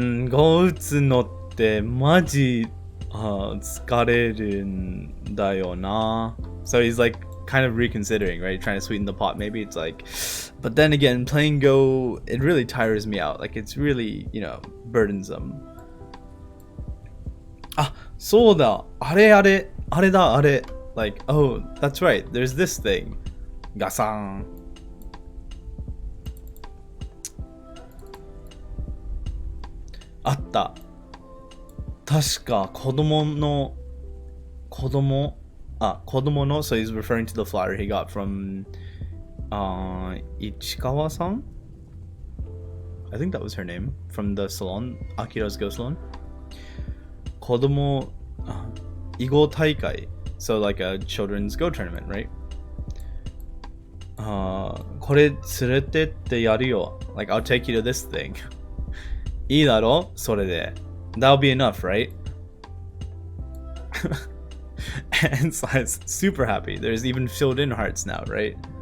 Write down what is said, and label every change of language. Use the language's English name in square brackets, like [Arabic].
[Japanese] ゴーツのってマジ疲れるんだよな. [English] So he's like kind of reconsidering, right? Trying to sweeten the pot. Maybe it's like, but then again, playing Go, it really tires me out. Like it's really, you know, burdensome. [Japanese] あ、そうだ。あれだ。 [English] Like, oh, that's right. There's this thing. ガサン。 [Japanese] あった。確か子供の [English] so he's referring to the flyer he got from Ichikawa-san? I think that was her name, from the salon, Akira's Go Salon. [Japanese] 子供 囲碁大会, [English] so like a children's Go tournament, right? [Japanese] これ連れてってやるよ. [English] Like, I'll take you to this thing. [Japanese] いいだろ?それで. [English] That'll be enough, right? And Sai's super happy. There's even filled in hearts now, right?